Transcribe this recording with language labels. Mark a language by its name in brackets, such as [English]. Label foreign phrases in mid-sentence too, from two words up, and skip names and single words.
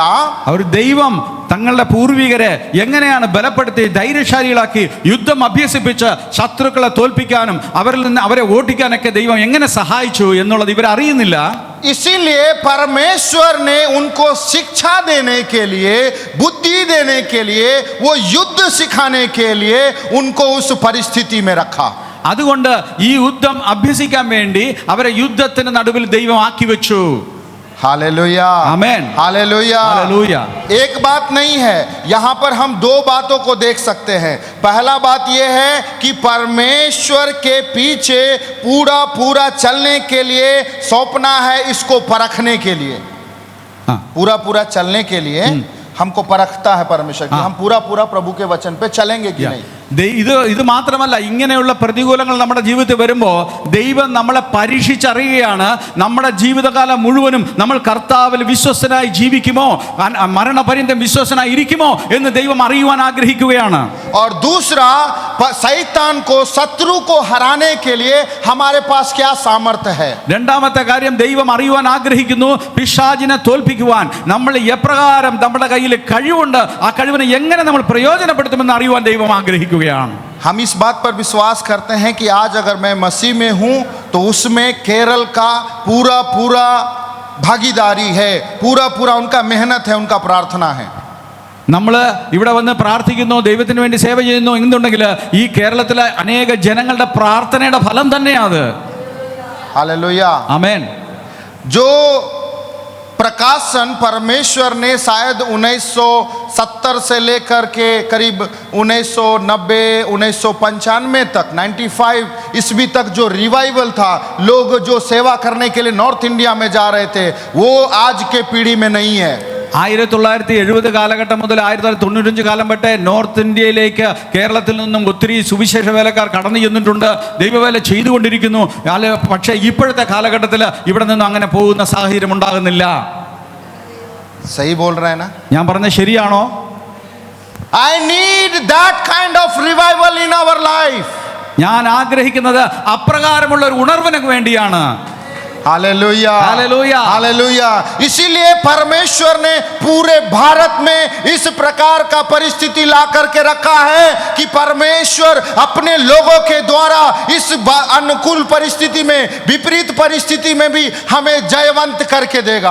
[Malayalam] അവർ ദൈവം തങ്ങളുടെ പൂർവികരെ എങ്ങനെയാണ് ബലപ്പെടുത്തി ധൈര്യശാലികളാക്കി യുദ്ധം അഭ്യസിപ്പിച്ച് ശത്രുക്കളെ തോൽപ്പിക്കാനും അവരിൽ നിന്ന് അവരെ ഓടിക്കാനൊക്കെ ദൈവം എങ്ങനെ സഹായിച്ചു എന്നുള്ളത് ഇവർ അറിയുന്നില്ല. [Hindi] इसीलिए परमेश्वर ने उनको शिक्षा देने के लिए, बुद्धि देने के लिए, वो युद्ध सिखाने के लिए उनको उस परिस्थिति में रखा. [Malayalam] അതുകൊണ്ട് ഈ യുദ്ധം അഭ്യസിക്കാൻ വേണ്ടി അവരെ യുദ്ധത്തിന് നടുവിൽ ദൈവം ആക്കി വെച്ചു. [Hindi] हालेलुया, आमेन, हालेलुया, हालेलुया। एक बात नहीं है, यहाँ पर हम 2 बातों को देख सकते हैं. पहला बात यह है कि परमेश्वर के पीछे पूरा चलने के लिए सौंपना है, इसको परखने के लिए. पूरा चलने के लिए हमको परखता है परमेश्वर कि हम पूरा प्रभु के वचन पे चलेंगे कि नहीं. [Malayalam] ഇത് മാത്രമല്ല, ഇങ്ങനെയുള്ള പ്രതികൂലങ്ങൾ നമ്മുടെ ജീവിതത്തിൽ വരുമ്പോൾ ദൈവം നമ്മളെ പരീക്ഷിച്ചറിയുകയാണ്. നമ്മുടെ ജീവിതകാലം മുഴുവനും നമ്മൾ കർത്താവിൽ വിശ്വസ്തനായി ജീവിക്കുമോ, മരണപര്യന്തം വിശ്വസ്തനായി ഇരിക്കുമോ എന്ന് ദൈവം അറിയുവാൻ ആഗ്രഹിക്കുകയാണ്. [Hindi] और दूसरा, शैतान को, शत्रु को हराने के लिए हमारे पास क्या सामर्थ्य है. [Malayalam] രണ്ടാമത്തെ കാര്യം, ദൈവം അറിയുവാൻ ആഗ്രഹിക്കുന്നു പിശാചിനെ തോൽപ്പിക്കുവാൻ നമ്മൾ എപ്രകാരം നമ്മുടെ കയ്യിൽ കഴിവുണ്ട്, ആ കഴിവിനെ എങ്ങനെ നമ്മൾ പ്രയോജനപ്പെടുത്തുമെന്ന് അറിയുവാൻ ദൈവം ആഗ്രഹിക്കുന്നു. [Hindi] हम इस बात पर विश्वास करते हैं कि आज अगर मैं मसीह में हूँ तो उसमें केरल का पूरा पूरा भागीदारी है, पूरा पूरा उनका मेहनत है, उनका प्रार्थना है। [Malayalam] നമ്മൾ ഇവിടെ വന്ന് പ്രാർത്ഥിക്കുന്നു, ദൈവത്തിന് വേണ്ടി സേവ ചെയ്യുന്നു എന്നുണ്ടെങ്കിൽ ഈ കേരളത്തിലെ അനേക ജനങ്ങളുടെ പ്രാർത്ഥനയുടെ ഫലം തന്നെയാണ്. [Hindi] हालेलुया। [Malayalam] ആമേൻ. [Hindi] जो प्रकाशन परमेश्वर ने शायद 1970 से लेकर के करीब 1990 1995 तक 95 ईस्वी तक जो रिवाइवल था, लोग जो सेवा करने के लिए नॉर्थ इंडिया में जा रहे थे, वो आज के पीढ़ी में नहीं है। [Malayalam] 1970 കാലഘട്ടം മുതൽ 1995 കാലം വരെ നോർത്ത് ഇന്ത്യയിലേക്ക് കേരളത്തിൽ നിന്നും ഒത്തിരി സുവിശേഷ വേലക്കാർ കടന്നു ചെന്നിട്ടുണ്ട്, ദൈവവേല ചെയ്തുകൊണ്ടിരിക്കുന്നു. പക്ഷേ ഇപ്പോഴത്തെ കാലഘട്ടത്തിൽ ഇവിടെ നിന്നും അങ്ങനെ പോകുന്ന സാഹചര്യം ഉണ്ടാകുന്നില്ല. [Hindi] सही बोल रहे हैं ना? [Malayalam] ഞാൻ പറഞ്ഞത് ശരിയാണോ? [English] I need that kind of revival in our life. [Malayalam] ഞാൻ ആഗ്രഹിക്കുന്നത് അപ്രകാരമുള്ള ഒരു ഉണർവിന് വേണ്ടിയാണ്. [Hindi] हालेलुया, हालेलुया, हालेलुया। इसीलिए परमेश्वर ने पूरे भारत में इस प्रकार का परिस्थिति ला करके रखा है कि परमेश्वर अपने लोगों के द्वारा इस अनुकूल परिस्थिति में, विपरीत परिस्थिति में भी हमें जयवंत करके देगा।